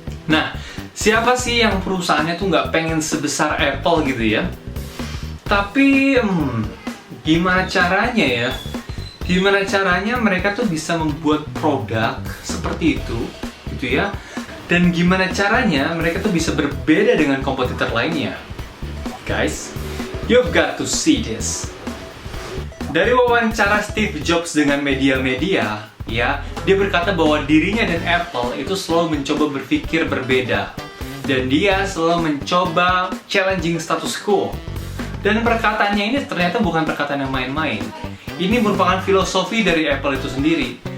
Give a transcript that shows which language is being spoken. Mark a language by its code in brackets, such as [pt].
[id] Nah, siapa sih yang perusahaannya tuh nggak pengen sebesar Apple gitu ya? Tapi, gimana caranya ya? Gimana caranya mereka tuh bisa membuat produk seperti itu, gitu ya? Dan gimana caranya mereka tuh bisa berbeda dengan kompetitor lainnya? [en] Guys, you've got to see this. [id] Dari wawancara Steve Jobs dengan media-media, ya, dia berkata bahwa dirinya dan Apple itu selalu mencoba berpikir berbeda. Dan dia selalu mencoba [en] challenging status quo. [id] Dan perkataannya ini ternyata bukan perkataan yang main-main. Ini merupakan filosofi dari Apple itu sendiri.